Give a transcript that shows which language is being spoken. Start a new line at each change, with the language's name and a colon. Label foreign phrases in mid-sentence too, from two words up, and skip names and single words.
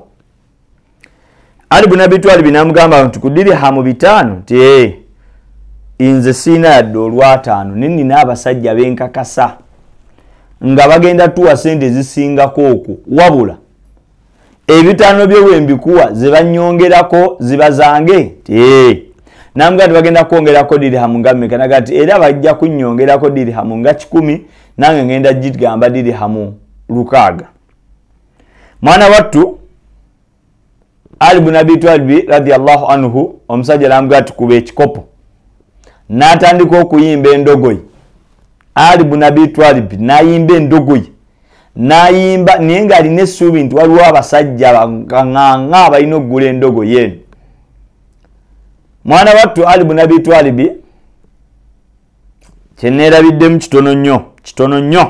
Ganda: Ali bun Abi Twalib n'amugamba nti ku dirhamu 5 nti inze siina yadde olw'ataano nina abasajja benkakasa nga bagenda tuwa sente ezisingako okwo, wabula ebitaano byo bwe mbikuwa ze bannyongerako zibazange nti n'amugamba bagenda kwongerako dirhamu nga mmeka? N'agamba nti era bajja kunnyongerako dirhamu nga 10 nange ngenda gigamba dirhamu 600. Mwana wattu Ali bun Abi Twalib
Arabic: رضي الله عنه
Ganda: omusajja n'amugamba nti kuba ekikopo, n'atandika okuyimba endogoyi. Ali bun Abi Twalib n'ayimba endogoyi, n'ayimba naye ng'alina essuubi nti waliwo abasajja baŋŋaŋŋa abalina okugula endogoyi eno. Mwana wattu Ali bun Abi Twalib kyeneerabiddemu kitono nnyo.